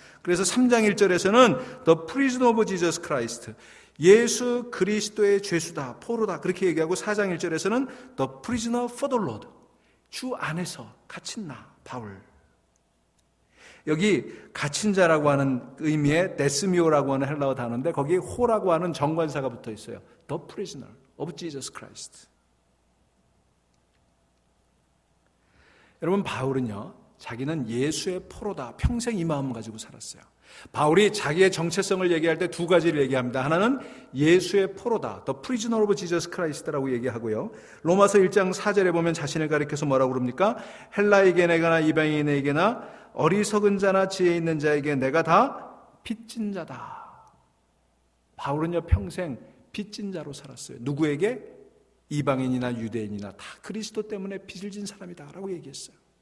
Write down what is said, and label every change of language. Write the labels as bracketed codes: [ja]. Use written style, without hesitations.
[ko] 그래서 3장 1절에서는 [en] The prisoner of Jesus Christ, [ko] 예수 그리스도의 죄수다, 포로다 그렇게 얘기하고 4장 1절에서는 [en] The prisoner for the Lord, [ko] 주 안에서 갇힌 나 바울. 여기 갇힌 자라고 하는 의미의 데스미오라고 하는 헬라어 단어인데 거기에 호라고 하는 정관사가 붙어 있어요. [en] The prisoner of Jesus Christ. [ko] 여러분, 바울은요, 자기는 예수의 포로다. 평생 이 마음 가지고 살았어요. 바울이 자기의 정체성을 얘기할 때 두 가지를 얘기합니다. 하나는 예수의 포로다. [en] The prisoner of Jesus Christ [ko] 라고 얘기하고요. 로마서 1장 4절에 보면 자신을 가리켜서 뭐라고 그럽니까? 헬라에게나 이방인에게나 어리석은 자나 지혜 있는 자에게 내가 다 빚진 자다. 바울은요, 평생 빚진 자로 살았어요. 누구에게? 이방인이나 유대인이나 다 그리스도 때문에 빚을 진 사람이다 라고 얘기했어요.